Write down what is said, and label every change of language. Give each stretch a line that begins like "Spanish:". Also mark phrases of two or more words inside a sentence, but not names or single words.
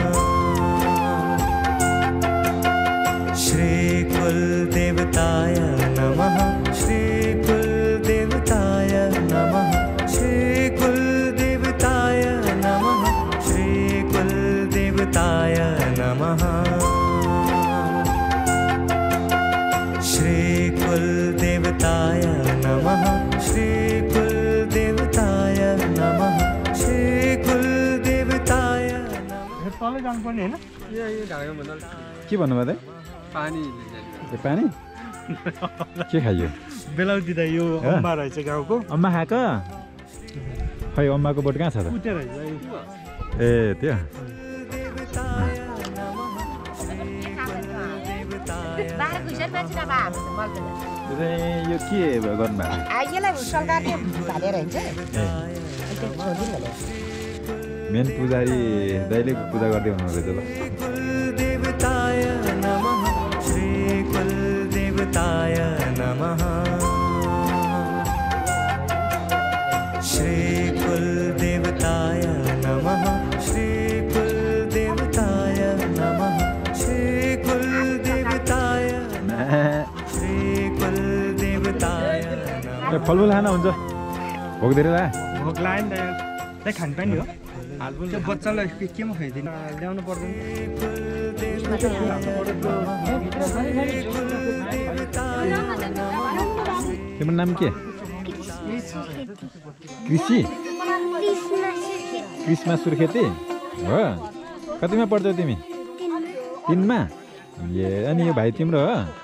Sanskrit: श्री कुल देवताय नमः श्री कुल देवताय नमः श्री कुल देवताय नमः श्री कुल देवताय नमः श्री कुल देवताय नमः श्री कुल देवताय नमः श्री कुल देवताय
Nepali: तलै जानुपर्ने हैन के भन्नुभयो त पानी पानी के खाइयो बेलाउती दाइ यो अम्मा रहेछ गाउँको अम्मा खाएको खै अम्माको बोट कहाँ छ त उतै रहेछ ए त्यो यो चाहिँ यो के गर्नुभएको मेन पुजारी दैले पूजा गर्दै हुनुहुँदैछ ल
Sanskrit: देवताय नमः श्री कुल देवताय नमः श्री कुल देवताय नमः श्री कुल देवताय नमः श्री कुल देवताय श्री कुल देवताय
Nepali: फलफुल खाना हुन्छ भोक धेरै ला भोक लाग्यो नि त खानपानी हो त्यो बच्चालाई केमा खुवाइदिनु ल्याउनु पर्दैन तिम्रो नाम के कृषि कृष्मा सुर्खेती हो कतिमा पढ्छौ तिमी 3मा ए अनि यो भाइ तिम्रो हो